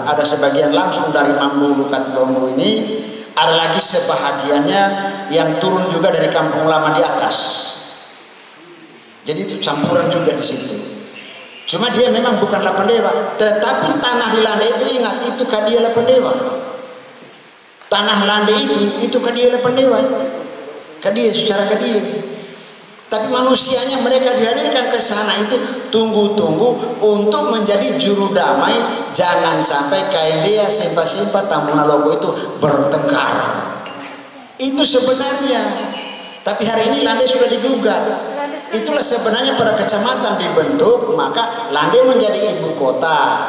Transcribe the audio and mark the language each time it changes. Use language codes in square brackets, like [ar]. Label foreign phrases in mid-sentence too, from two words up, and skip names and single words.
[id] Ada sebagian langsung dari Mambulu Katilombo ini, ada lagi sebahagiannya yang turun juga dari kampung lama di atas. Jadi itu campuran juga di situ. Cuma dia memang bukan Lapandewa, tetapi tanah di Lande itu ingat itu Kadia Lapandewa. Tanah Lande itu Kadia Lapandewa. Kadia secara Kadia. Tapi manusianya mereka dihadirkan ke sana itu tunggu-tunggu untuk menjadi juru damai. Jangan sampai Kaindea, Sempa-Sempa, Tambuna Logo itu bertengkar. Itu sebenarnya. Tapi hari ini Lande sudah digugat. Itulah sebenarnya pada kecamatan dibentuk, maka Lande menjadi ibu kota.